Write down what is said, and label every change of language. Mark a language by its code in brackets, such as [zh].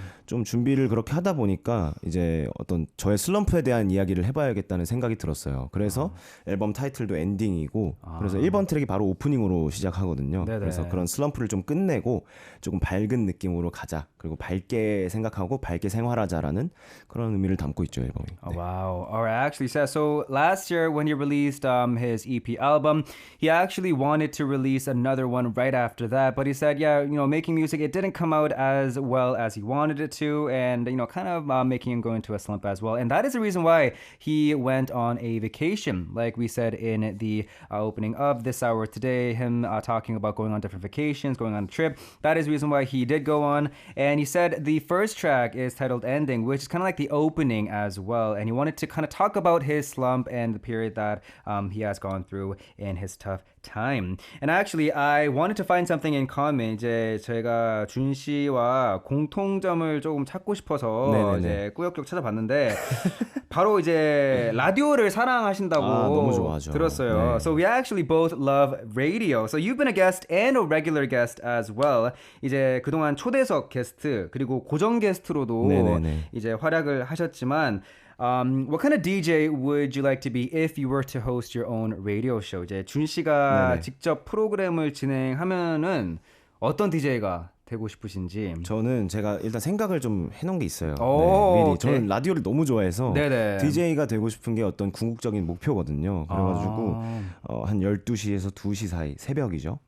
[ko] 좀 준비를 그렇게 하다 보니까 이제 어떤 저의 슬럼프에 대한 이야기를 해봐야겠다는 생각이 들었어요. 그래서 앨범 타이틀도 엔딩이고 그래서 1번 트랙이 바로 오프닝으로 시작하거든요. 네네. 그래서 그런 슬럼프를 좀 끝내고 조금 밝은 느낌으로 가자. 그리고 밝게 생각하고 밝게 생활하자라는 그런 의미를 담고 있죠 앨범이. [en] Oh, wow. All right. Actually says so. Last year, when he released his EP album, he actually wanted to release another one right after that. But he said, yeah, making music, it didn't come out as well as he wanted it to, and kind of making him go into a slump as well. And that is the reason why he went on a vacation, like we said in the opening of this hour today. Him talking about going on different vacations, going on a trip. That is the reason why he did go on. And he said the first track is titled Ending, which is kind of like the opening as well. And he wanted to kind of talk about his slump and the period that he has gone through in his tough time. And actually, I wanted to find something in common. [ko] 이제 제가 준 씨와 공통점을 조금 찾고 싶어서 네네네. 이제 꾸역꾸역 찾아봤는데 바로 이제 라디오를 사랑하신다고 너무 좋아하죠. 들었어요. 네. [en] So we actually both love radio. So you've been a guest and a regular guest as well. [ko] 이제 그동안 초대석 게스트 그리고 고정 게스트로도 네네네. 이제 활약을 하셨지만 [en] what kind of DJ would you like to be if you were to host your own radio show? [ko] 이제 준 씨가 네네. 직접 프로그램을 진행하면은 어떤 DJ가 되고 싶으신지. 저는 제가 일단 생각을 좀 해놓은 게 있어요. 오, 미리. [en] 오케이. [ko] 저는 라디오를 너무 좋아해서 네네. DJ가 되고 싶은 게 어떤 궁극적인 목표거든요. 그래가지고 한 12시에서 2시 사이 새벽이죠.